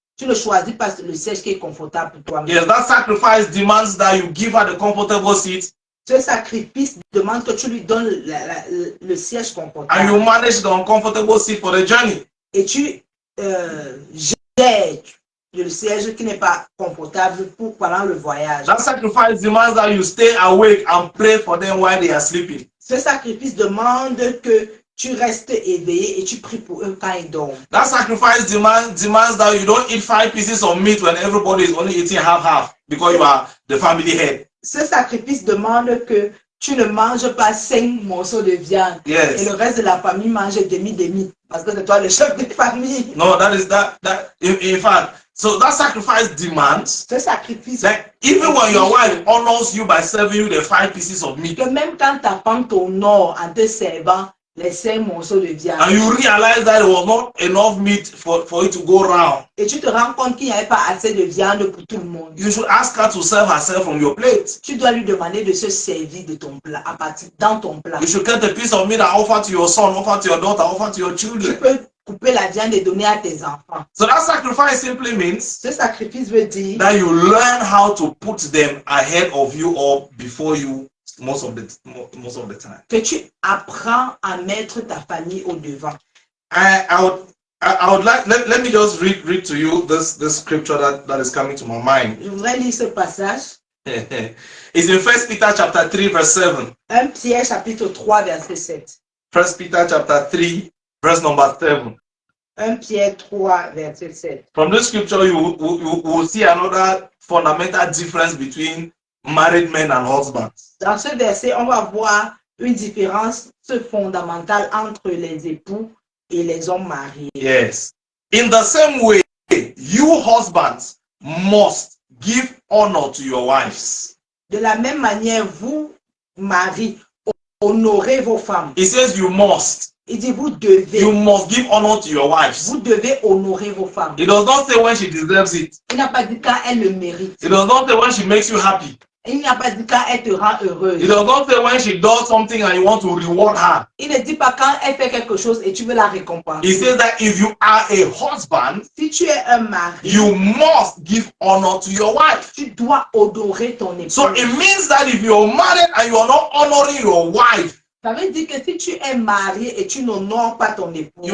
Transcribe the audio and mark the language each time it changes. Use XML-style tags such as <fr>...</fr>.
<fr>Tu ne choisis pas le siège qui est confortable pour toi-même.</fr> <en>Yes, that sacrifice demands that you give her the comfortable seat</en> <fr>Ce sacrifice demande que tu lui donnes le siège</fr> <en>and you</en> <fr>confortable</fr> <en>manage the uncomfortable seat for the journey.</en> <fr>et tu gères le siège qui n'est pas confortable pendant le voyage.</fr> <en>That sacrifice demands that you stay awake and pray for them while they are sleeping.</en> <fr>Ce sacrifice demande que tu restes éveillé et tu pries pour eux quand ils dorment.</fr> <en>That sacrifice demands that you don't eat 5 pieces of meat when everybody is only eating half because you are the family head.</en> <fr>Ce sacrifice demande que tu ne manges pas 5 morceaux de viande</fr> <en>Yes.</en> <fr>et le reste de la famille mange demi-demi parce que c'est toi le chef de famille.</fr> <en>No, that in fact, so that sacrifice demands</en> <fr>Ce sacrifice,</fr> <en>that even when your wife honors you by serving you the 5 pieces of meat</en> <fr>que même quand ta femme t'honore en te servant les 5 morceaux de viande</fr> <en>and you realize that it was not enough meat for it to go round,</en> <fr>et tu te rends compte qu'il n'y avait pas assez de viande pour tout le monde,</fr> <en>you should ask her to serve herself from your plate.</en> <fr>tu dois lui demander de se servir de ton plat, dans ton plat.</fr> <en>You should cut a piece of meat and offer to your son, offer to your daughter, offer to your</en> <fr>Tu</fr> <en>children.</en> <fr>peux couper la viande et donner à tes enfants.</fr> <en>So that sacrifice simply means</en> <fr>Ce sacrifice veut dire</fr> <en>that you learn how to put them ahead of you or before you most of the time.</en> <fr>que tu apprends à mettre ta famille au devant.</fr> <en>I would like let me just read to you this scripture that is coming to my mind.</en> <fr>Je voudrais lire ce passage.</fr> <en>It's in 1 Peter chapter 3 verse 7.</en> <fr>1 Pierre chapitre 3 verset 7.</fr> <en>1 Peter chapter 3 verse number 7.</en> <fr>1 Pierre 3 verset 7.</fr> <en>From this scripture you will see another fundamental difference between married men and husbands.</en> <fr>Dans ce verset, on va voir une différence fondamentale entre les époux et les hommes mariés.</fr> <en>Yes. In the same way, you husbands must give honor to your wives.</en> <fr>De la même manière, vous, maris, honorez vos femmes.</fr> <en>It says you must.</en> <fr>Il dit vous devez.</fr> <en>You must give honor to your wives.</en> <fr>Vous devez honorer vos femmes.</fr> <en>It does not say when she deserves it.</en> <fr>Il n'a pas dit quand elle le mérite.</fr> <en>It does not say when she makes you happy.</en> <fr>Il n'a pas dit quand elle te rend heureuse.</fr> <en>It does not say when she does something and you want to reward her.</en> <fr>Il ne dit pas quand elle fait quelque chose et tu veux la récompenser.</fr> <en>It says that if you are a husband,</en> <fr>Si tu es un mari,</fr> <en>you must give honor to your wife.</en> <fr>tu dois honorer ton épouse.</fr> <en>So it means that if you're married and you are not honoring your wife,</en> <fr>Ça veut dire que si tu es marié et tu n'honores pas ton épouse,</fr>